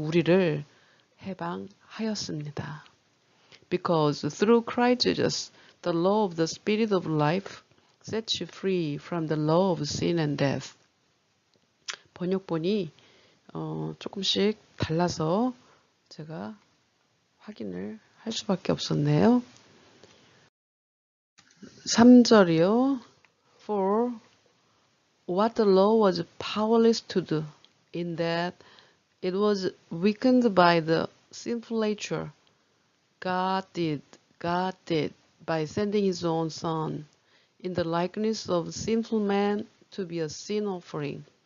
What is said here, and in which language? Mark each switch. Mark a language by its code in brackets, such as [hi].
[ko] 우리를 해방하였습니다. [en] Because through Christ Jesus, the law of the Spirit of life sets you free from the law of sin and death. [ko] 번역본이 조금씩 달라서 제가 확인을 할 수밖에 없었네요. 3절이요. [en] For what the law was powerless to do, in that it was weakened by the sinful nature. God did by sending his own Son in the likeness of sinful man to be a sin offering.